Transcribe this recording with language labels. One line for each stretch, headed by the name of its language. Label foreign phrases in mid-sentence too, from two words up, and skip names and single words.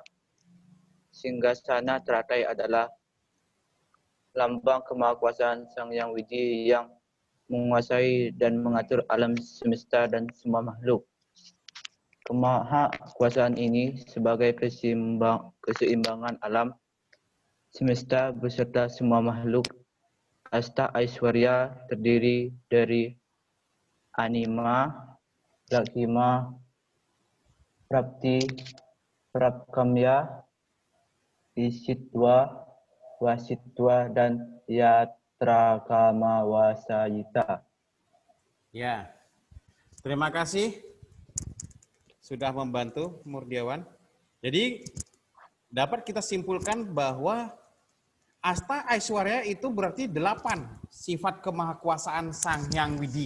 Indonesian: Singgasana teratai adalah lambang kemahakuasaan Sang Yang Widi yang menguasai dan mengatur alam semesta dan semua makhluk. Kemahakuasaan ini sebagai keseimbangan alam semesta beserta semua makhluk. Asta Aiswarya terdiri dari anima, laksima, prapti, prapkamya, isitwa, wasitwa, dan yatrakama wasayita. Ya, terima kasih sudah membantu Murdiawan. Jadi dapat kita simpulkan bahwa Asta Aiswarya itu berarti 8 sifat kemahakuasaan Sang Hyang Widi.